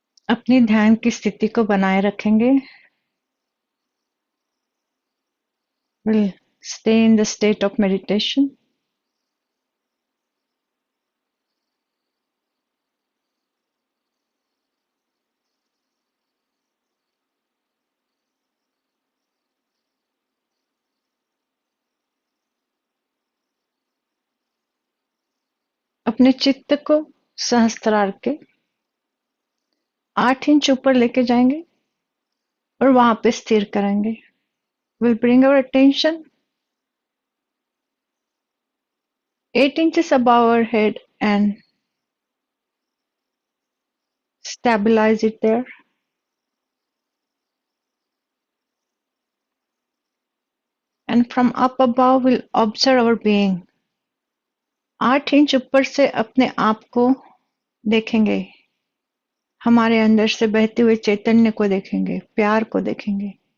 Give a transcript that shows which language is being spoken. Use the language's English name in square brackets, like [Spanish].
[Hindi] अपनी ध्यान की स्थिति को बनाए रखेंगे. [English] We'll stay in the state of meditation. [Hindi] अपने चित्त को सहस्त्रार के 8 इंच ऊपर लेके जाएंगे और वहां पे स्थिर करेंगे. [English] We'll bring our attention 8 inches above our head and stabilize it there. And from up above, we'll observe our being. [Hindi] 8 inch ऊपर से अपने आप को देखेंगे. हमारे अंदर से बहते हुए चैतन्य को देखेंगे, प्यार को देखेंगे.